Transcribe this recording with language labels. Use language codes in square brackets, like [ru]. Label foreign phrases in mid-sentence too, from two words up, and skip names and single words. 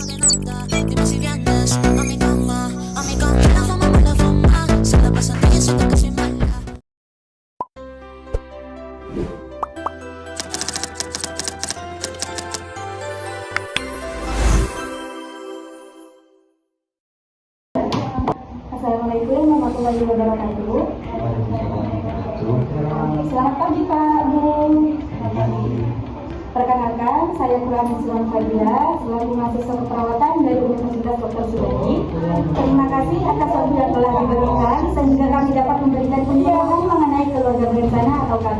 [es] nada. Dime si vienes a mi cama, la fama, se la pasan riéndose que soy mala. [ar] السلام عليكم ورحمة الله وبركاته. [id] Selamat pagi Pak, Bu. Perkenalkan, saya Purami Sulan Fadila, selaku mahasiswa keperawatan dari Universitas Dr. Suwedi. Terima kasih atas waktu yang telah diberikan sehingga kami dapat memberikan penjelasan mengenai keluarga berencana atau KB.